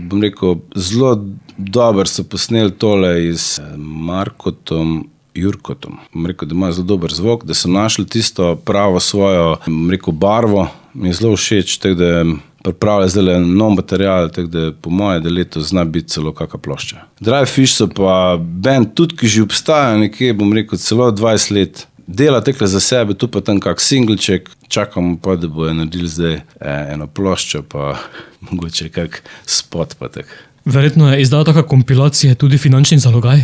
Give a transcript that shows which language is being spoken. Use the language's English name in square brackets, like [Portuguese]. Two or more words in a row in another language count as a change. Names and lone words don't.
[Slovenian] Bom rekel, zelo dobro so posneli tole z Markotom Jurkotom. Bom rekel, da ima zelo dober zvok, da so našli tisto pravo svojo, bom rekel, barvo. Mi je zelo všeč, tako da pripravlja zdaj nov material, tako da po moje, da letos zna biti celo kakšna plošča. Dry Fish so pa band tudi, ki že obstaja nekje, bom rekel, celo 20 let. Dela tekle za sebe, tu pa tam kak singlček, čakamo pa, da bojo naredili zdaj eno ploščo, pa mogoče kak spot pa tak. Verjetno je izdala taka kompilacija tudi finančni zalogaj.